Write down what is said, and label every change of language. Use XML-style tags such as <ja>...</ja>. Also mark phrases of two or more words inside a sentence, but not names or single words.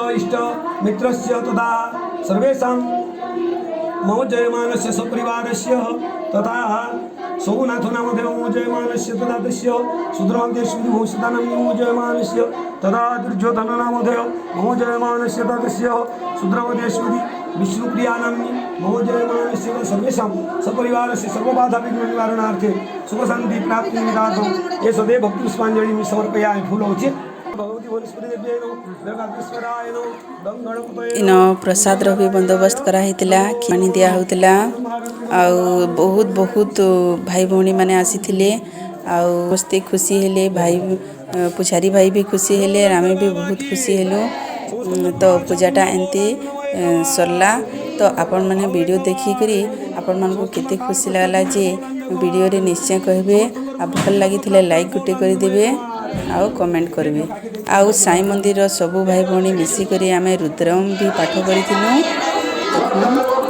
<sa>इष्ट मित्रस्य तथा सर्वेषां मम जयमानस्य सपरिवारस्य तथा सोमनाथनामधेय मम जयमानस्य तथा तस्य सुद्रमादेशभूषितानाम्नि मम जयमानस्य तथा दुर्योधननामधेय मम जयमानस्य तथा तस्य सुद्रमदेश्वरी विष्णुप्रियानाम्नि मम जयमानस्य सर्वेषां सपरिवारस्य सर्वबाधाविघ्ननिवारणार्थे सुखशान्ति प्राप्तिनिमित्तार्थं ये सदैव भक्तिपुष्पाञ्जलिं समर्पयामि फूलोचे</sa> <or>ଏନ ପ୍ରସାଦର ଭି ବନ୍ଦୋବସ୍ତ କରାଇଥିଲା ପାଣି ଦିଆ ହୋଇଥିଲା ଆଉ ବହୁତ ବହୁତ ଭାଇ ଭଉଣୀ ମାନେ ଆସିଥିଲେ ଆଉ ମସ୍ତି ଖୁସି ହେଲେ ଭାଇ ପୂଜାରୀ ଭାଇ ଭି ଖୁସି ହେଲେ ଆମେ ଭି ବହୁତ ଖୁସି ହେଲୁ ତ ପୂଜାଟା ଏମିତି ସରିଲା ତ ଆପଣ ମାନେ ଭିଡିଓ ଦେଖି କରି ଆପଣ ମାନଙ୍କୁ କେତେ ଖୁସି ଲାଗିଲା ଯେ ଭିଡିଓ ରେ ନିଶ୍ଚୟ କହିବେ ଆ ଭଲ ଲାଗିଥିଲେ ଲାଇକ ଗୋଟେ କରି ଦେବେ ଆଉ କମେଣ୍ଟ କରିବେ ଆଉ ସାଇ ମନ୍ଦିର ସବୁ ଭାଇ ଭଉଣୀ ମିଶି କରି ଆମେ ରୁଦ୍ରମ ଭି ପାଠ କରିଥିନୁ।</or>